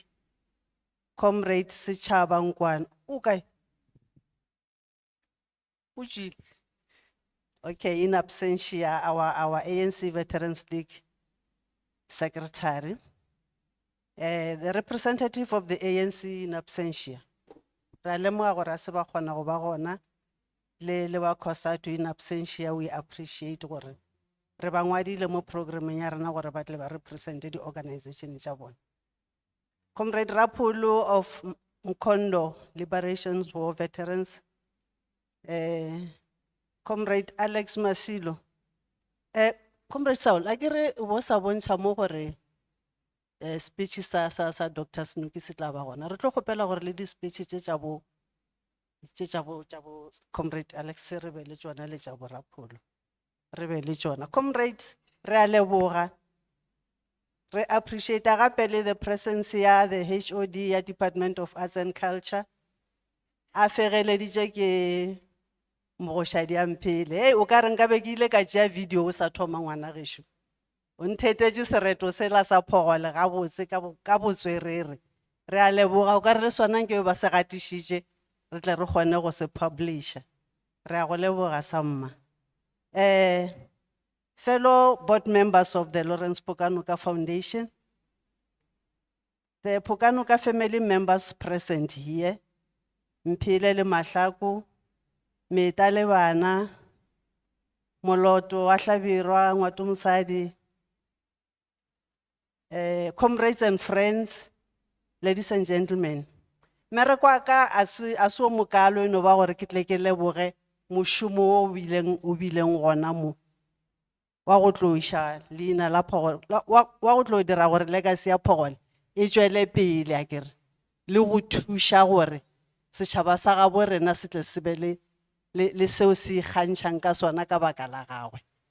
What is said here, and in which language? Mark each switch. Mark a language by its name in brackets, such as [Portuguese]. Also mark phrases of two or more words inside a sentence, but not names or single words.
[English] Comrade Sichaba Nkwan. Okay. Uji. Okay, in absentia, our ANC Veterans League secretary. The representative of the ANC in absentia. [Northern Sotho] Ralemoa gore a se ba kgona go ba gona, le ba COSATU [English] in absentia, we appreciate [Northern Sotho] gore re ba ngwadile mo programmeng ya rena gore ba tle ba represente di organization tša bona. [English] Comrade Rapulu of Mkondo Liberations War Veterans. Comrade Alex Masilo. Comrade Saul, [Northern Sotho] a ke re bo sa bontsha mo gore speech sa Dr. Snoopy se tla ba gona. Re tlo kgopela gore le di speech tša bo Comrade Alex re be le tšona le tša bo Rapulu. Re be le tšona. Comrade, re a leboga. Re appreciate gape le [English] the presence [Northern Sotho] ya [English] the HOD [Northern Sotho] ya Department of Arts and Culture. A fegeleditše ke mogošadi a mphele. Hey, o ka re nka be ke ile ka tšea video o sa thoma ngwana gešo. O nthetetše sereto sela sa phogole gabotse ka botswerere. Re a leboga, o ka re le sona nke ba se gatišitše, re tle re kgone go se publisha. Re a go leboga sa mma. [English] Fellow board members of the Lawrence Phokanoka Foundation, the Phokanoka family members present here, Mphile le Mahlaku, Meta le bana, Moloto wa Hlabirwa, Ngwatu Mosadi, comrades and friends, ladies and gentlemen. [Northern Sotho] Mere kwa ka aso mokalo eno ba gore ke tle ke leboge mošomo o bileng gona mo wa go tloša leina la phogole wa go tlo dira gore legacy ya phogole e tšwele pele a kere le go thuša gore setšhaba sa gabo rena se tle se be le seo se ikgantšhang ka sona ka baka la gagwe.